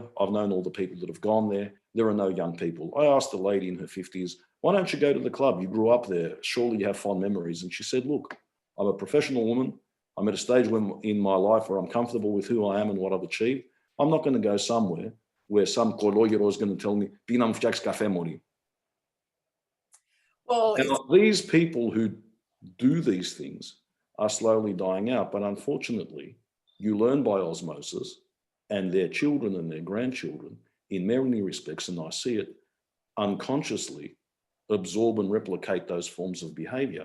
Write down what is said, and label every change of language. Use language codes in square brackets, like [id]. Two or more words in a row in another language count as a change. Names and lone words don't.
[en] I've known all the people that have gone there. There are no young people. I asked a lady in her 50s, why don't you go to the club? You grew up there. Surely you have fond memories. And she said, look, I'm a professional woman. I'm at a stage in my life where I'm comfortable with who I am and what I've achieved. I'm not going to go somewhere where some kologyero is going to tell me, [el] "Πήγα να μου φτιάξεις καφέ, μωρή." [en] Well, now, these people who do these things are slowly dying out, but unfortunately, you learn by osmosis, and their children and their grandchildren, in many respects, and I see it, unconsciously absorb and replicate those forms of behavior.